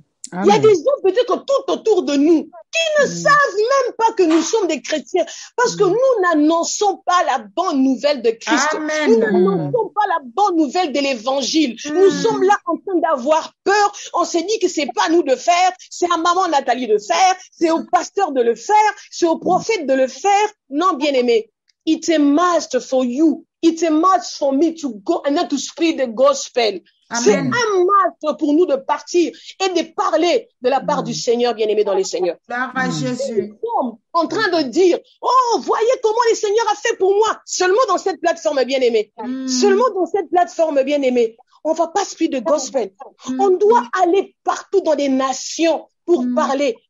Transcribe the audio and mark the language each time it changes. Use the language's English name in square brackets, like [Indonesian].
[French] Il y a des gens peut-être tout autour de nous qui ne savent même pas que nous sommes des chrétiens parce que nous n'annonçons pas la bonne nouvelle de Christ. Amen. Nous n'annonçons pas la bonne nouvelle de l'évangile. Nous sommes là en train d'avoir peur. On s'est dit que c'est pas à nous de faire, c'est à maman Nathalie de faire, c'est au pasteur de le faire, c'est au prophète de le faire. Non, bien-aimé. [English] It's a must for you. It's a must for me to go and not to spread the gospel. Amen. [French] C'est un must pour nous de partir et de parler de la part du Seigneur, bien-aimé dans les Seigneurs. Jésus. Nous sommes en train de dire, oh, voyez comment le Seigneur a fait pour moi. Seulement dans cette plateforme, bien-aimé. Seulement dans cette plateforme, bien-aimé. On va pas [English] spread the gospel. [French] On doit aller partout dans des nations pour parler.